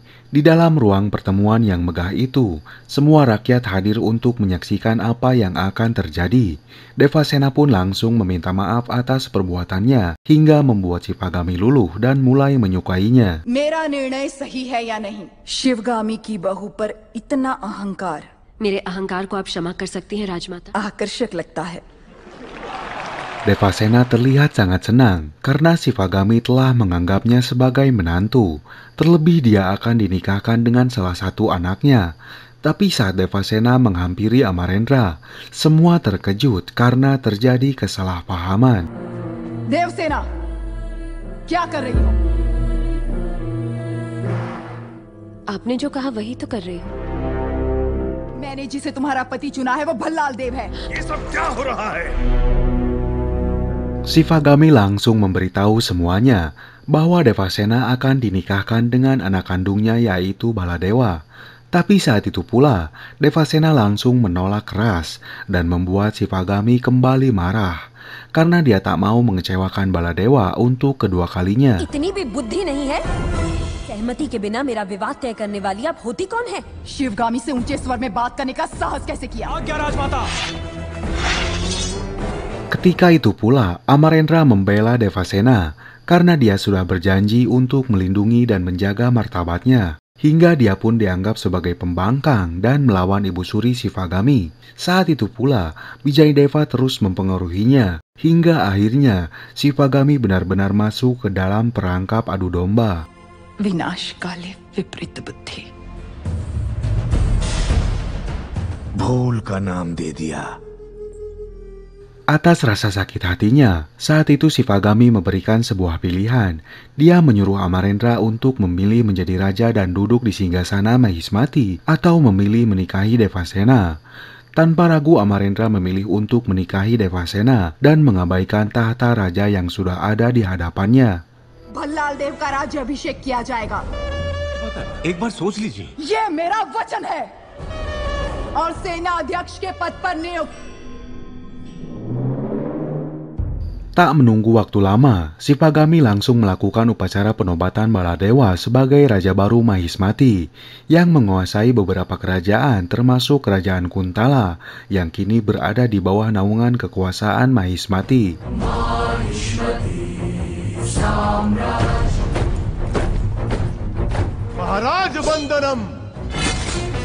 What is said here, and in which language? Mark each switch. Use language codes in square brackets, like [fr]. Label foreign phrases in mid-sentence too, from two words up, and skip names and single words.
[id] Di dalam ruang pertemuan yang megah itu, semua rakyat hadir untuk menyaksikan apa yang akan terjadi. Devasena pun langsung meminta maaf atas perbuatannya, hingga membuat Shivagami luluh dan mulai menyukainya. [hi] मेरा निर्णय सही है या नहीं? शिवगामी की बहू पर इतना अहंकार। मेरे अहंकार को आप क्षमा कर सकती हैं राजमाता। आकर्षक लगता है। [id] Devasena terlihat sangat senang karena Shivagami telah menganggapnya sebagai menantu. Terlebih dia akan dinikahkan dengan salah satu anaknya. Tapi saat Devasena menghampiri Amarendra, semua terkejut karena terjadi kesalahpahaman. [hi] देवसेना, क्या कर रही हो? आपने जो कहा वही तो कर रही हूँ। मैंने जिसे तुम्हारा पति चुना है वो भल्लाल देव है। ये सब क्या हो रहा है? [id] Shivagami langsung memberitahu semuanya bahwa Devasena akan dinikahkan dengan anak kandungnya yaitu Baladewa. Tapi saat itu pula, Devasena langsung menolak keras dan membuat Shivagami kembali marah karena dia tak mau mengecewakan Baladewa untuk kedua kalinya. [hi] इतनी भी बुद्धि नहीं है। सहमति के बिना मेरा विवाह तय करने वाली आप होती कौन है? शिवगामी से ऊंचे स्वर में बात करने का साहस कैसे किया? [id] Ketika itu pula, Amarendra membela Devasena karena dia sudah berjanji untuk melindungi dan menjaga martabatnya. Hingga dia pun dianggap sebagai pembangkang dan melawan Ibu Suri Shivagami. Saat itu pula, Wijayadeva terus mempengaruhinya. Hingga akhirnya, Shivagami benar-benar masuk ke dalam perangkap adu domba. [hi] विनाशकाले विपरीत बुद्धि। भूल का नाम दे दिया। [id] Atas rasa sakit hatinya, saat itu Shivagami memberikan sebuah pilihan. Dia menyuruh Amarendra untuk memilih menjadi raja dan duduk di singgasana Mahismati atau memilih menikahi Devasena. Tanpa ragu Amarendra memilih untuk menikahi Devasena dan mengabaikan tahta raja yang sudah ada di hadapannya. [hi] भल्लाल देव का राज्याभिषेक किया जाएगा। एक बार सोच लीजिए। ये मेरा वचन है और सेना अध्यक्ष के पद पर नियुक्त। [id] Tak menunggu waktu lama, Shivagami langsung melakukan upacara penobatan Baladewa sebagai Raja baru Mahismati yang menguasai beberapa kerajaan termasuk Kerajaan Kuntala yang kini berada di bawah naungan kekuasaan Mahismati. [hi] महाराज वंदनम।